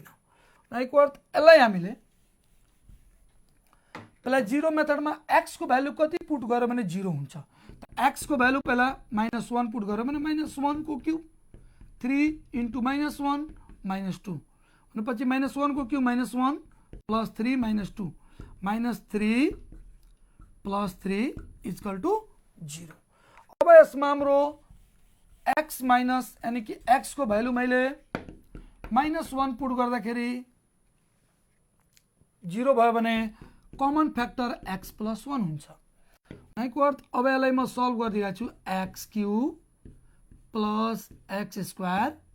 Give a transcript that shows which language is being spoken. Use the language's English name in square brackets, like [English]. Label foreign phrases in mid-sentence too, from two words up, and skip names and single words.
[Nepali] लाइक अर्थ यसलाई हामीले पहिला जिरो मेथडमा x को भ्यालु कति पुट गर्यो भने 0 हुन्छ। [English] x ko value pahila minus 1 put [Nepali] गर्यो भने [English] minus 1 ko cube 3 into minus 1 minus 2 bhanepachhi minus 1 ko cube minus 1 plus 3 minus 2 minus 3 plus 3 equal to 0. [Nepali] अब यसमा हाम्रो x माइनस यानी कि x को भ्यालु मैले माइनस 1 पुट गर्दाखेरि 0 भयो भने [English] common factor [Nepali] x + 1 हुन्छ भनेको अर्थ। अब यसलाई म सल्भ गरिदिएको छु x³ + x²।